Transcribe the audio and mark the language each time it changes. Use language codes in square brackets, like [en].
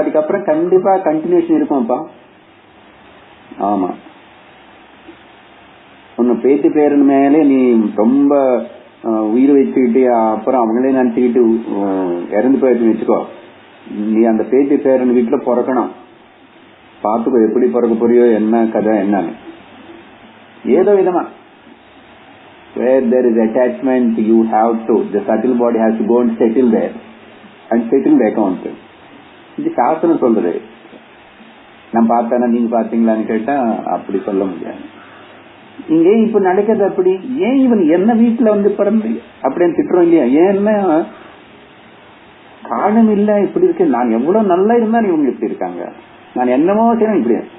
[ta] அதுக்கப்புறம் கண்டிப்பா கண்டினியூஷன் இருக்கும்ப்பா. ஆமா, உன்னை பேத்தி பேரன் மேலே நீ ரொம்ப உயிர் வச்சுக்கிட்டு அப்புறம் அவங்களே நினைச்சுக்கிட்டு இறந்து போயிட்டு வச்சுக்கோ. நீ அந்த பேத்தி பேரன் வீட்டுல பிறக்கணும், பாத்துக்கோ எப்படி பிறக்க போறியோ, என்ன கதை என்னன்னு. ஏதோ விதமா [en] where there is attachment you have to, the subtle body has to go and settle there and settle the account. [ta] இது சாஸ்திரம் சொல்றது. நான் பார்த்தானா நீங்க பாத்தீங்களான்னு கேட்டா அப்படி சொல்ல முடியாது. இங்கே இப்ப நடக்கிறது அப்படி. ஏன் இவன் என்ன வீட்டுல பிறந்து அப்படின்னு திட்டுறோம் இல்லையா? ஏன்னா காரணம் இல்ல, இப்படி இருக்கு. நான் எவ்வளவு நல்லா இருந்தா இவங்க இப்படி இருக்காங்க, நான் என்னமோ செய்யணும் இப்படி.